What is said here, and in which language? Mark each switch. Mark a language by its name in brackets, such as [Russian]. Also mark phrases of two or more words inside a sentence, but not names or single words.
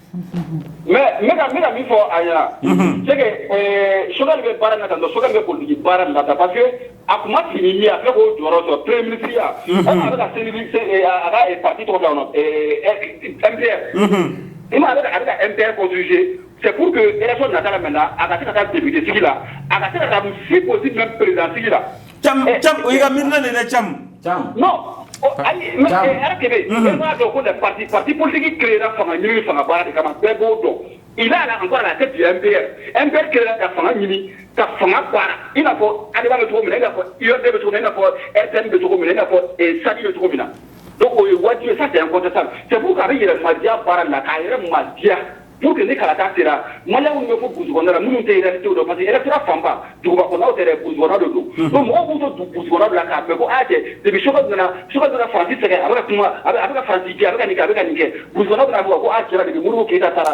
[Bambara] mais n bɛ ka min fɔ a ɲɛna [French] c'est que [Bambara] Choguel bɛ baara min na tan tɔ Choguel bɛ politique baara de la tan parce que a kun ma sigi ni min ye a filɛ k'o jɔyɔrɔ sɔrɔ [French] premier ministre [Bambara] ya a bɛ ka a ka parti tɔgɔ bila kɔnɔ MPR i ma a bɛ ka MPR constituer [French] c'est pour que [Bambara] élection nata la maintenant a ka se ka taa député sigi la a ka se ka taa [French] si possible même président [Bambara] sigi la. Cham o y'i ka miirina de dɛ Cham. non ayi mais RTB e m'a dɔn ko [French] les partis politiques créera [Bambara] fanga ɲini fanga baara de kama bɛɛ b'o dɔn [French] il a encore à la tête du MPR créera [Bambara] ka fanga ɲini ka fanga baara i n'a fɔ ADEBA bɛ cogo min na i n'a fɔ URD bɛ cogo min na i n'a fɔ RTM bɛ cogo min na i n'a fɔ SADI bɛ cogo min na donc o ye wajibi ye [French] ça c'est incontestable c'est pour que [Bambara] a bɛ yɛrɛmadiya baara la k'a yɛrɛ madiya [French] pour que [Bambara] ni kalata sera maliyɛnw bɛ fɔ burusi kɔnɔna la minnu tɛ réalité dɔn [French] parce que [Bambara] électorat fanba duguba kɔnɔnaw tɛ dɛ burusi kɔnɔnaw de don donc mɔgɔw b'u to burusi kɔnɔnaw la k'a mɛn ko a cɛ depuis Choguel nana Faransi sɛgɛn a bɛ ka kuma a bɛ ka Faransi kɛ a bɛ ka nin kɛ a bɛ ka nin kɛ burusi kɔnɔnaw bɛna fɔ ko a cɛla depuis Modibo Keyita taara.